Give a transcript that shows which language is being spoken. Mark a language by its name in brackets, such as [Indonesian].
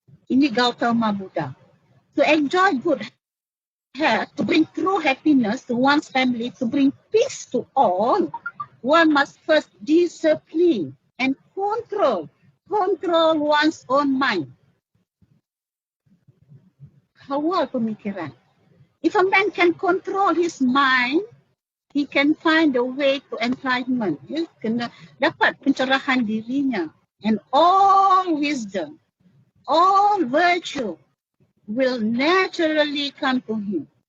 [English] Ini Gautama Buddha. To enjoy good health, to bring true happiness to one's family, to bring peace to all, one must first discipline and control one's own mind. [Malay] Kawal pemikiran. [English] If a man can control his mind, he can find a way to enlightenment. [Malay] Ya, kena dapat pencerahan dirinya. [English] And all wisdom, all virtue will naturally come to him.